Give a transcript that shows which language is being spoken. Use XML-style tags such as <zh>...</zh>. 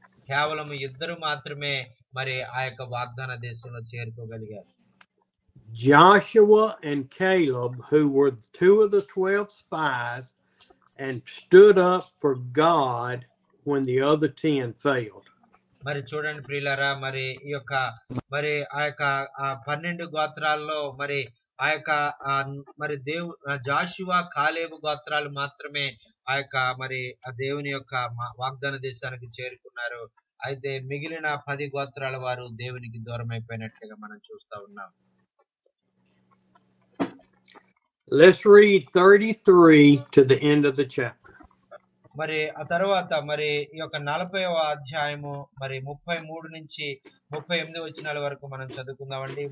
<te>కేవలం 2 మాత్రమే మరి ఆ యొక్క వాగ్దాన దేశంలో చేరుకోగలిగారు.</te> <en>Joshua and Caleb, who were 2 of the 12 spies, and stood up for God when the other 10 failed.</en> <te>మరి చూడండి ప్రియులారా, మరి ఈ యొక్క మరి ఆ యొక్క 12 గోత్రాల్లో మరి ఆ యొక్క మరి జాషువా కాలేబు గోత్రాలు మాత్రమే ఆ యొక్క మరి ఆ దేవుని యొక్క వాగ్దాన దేశానికి చేరుకున్నారు. అయితే మిగిలిన 10 గోత్రాల వారు దేవునికి దూరం అయిపోయినట్లుగా మనం చూస్తా ఉన్నాం.</te> <en>Let's read 33 to the end of the chapter.</en> <te>మరి ఆ తర్వాత మరి ఈ యొక్క 40వ అధ్యాయము మరి 33 నుంచి 38 వచనాల వరకు మనం చదువుకుందామండి.</te>